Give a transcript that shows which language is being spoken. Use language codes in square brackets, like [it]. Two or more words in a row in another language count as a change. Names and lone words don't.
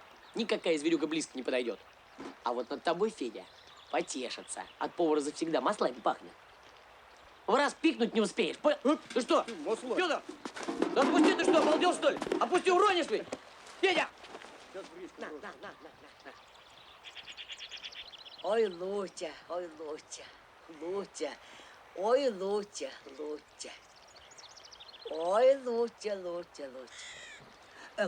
[ru] Никакая зверюга близко не подойдет. А вот над тобой, Федя, потешится. От повара завсегда маслами пахнет. В раз пикнуть не успеешь. Ты что? Федор! Да отпусти, ты что, обалдел, что ли? Опусти, уронишь ты! Федя! На. Ой, Лутя, ой, Лутя, Лутя, ой, Лутя, Лутя. Ой, Лутя, Лутя, Лутя.